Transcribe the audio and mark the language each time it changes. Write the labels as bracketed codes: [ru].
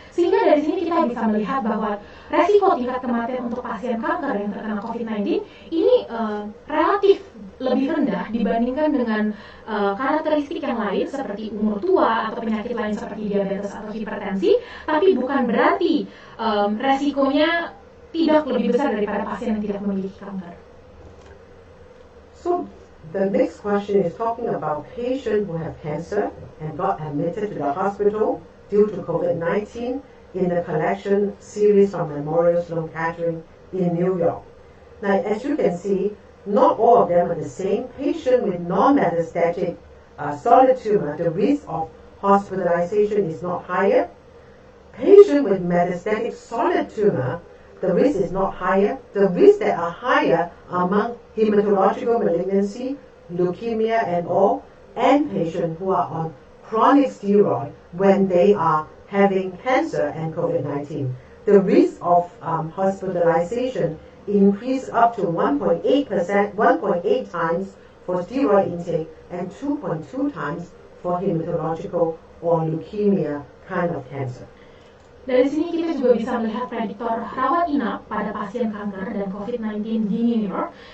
[id] Sehingga dari sini kita bisa melihat bahwa resiko tingkat kematian untuk pasien kanker yang terkena COVID-19 ini relatif lebih rendah dibandingkan dengan karakteristik yang lain seperti umur tua atau penyakit lain seperti diabetes atau hipertensi, tapi bukan berarti resikonya tidak lebih besar daripada pasien yang tidak memiliki kanker. [en] So the next question is talking about patients who have cancer and got admitted to the hospital due to COVID-19 in the collection series from Memorial Sloan Kettering in New York. Now, as you can see, not all of them are the same. Patient with non-metastatic solid tumor, the risk of hospitalization is not higher. Patient with metastatic solid tumor, the risk is not higher. The risks that are higher among hematological malignancy, leukemia and all, and patients who are on chronic steroid when they are having cancer and COVID-19. The risk of hospitalization increased up to 1.8 times for steroid intake and 2.2 times for hematological or leukemia kind of cancer. [id] Dari sini kita juga bisa melihat prediktor rawat inap pada pasien kanker dan COVID-19 di New York.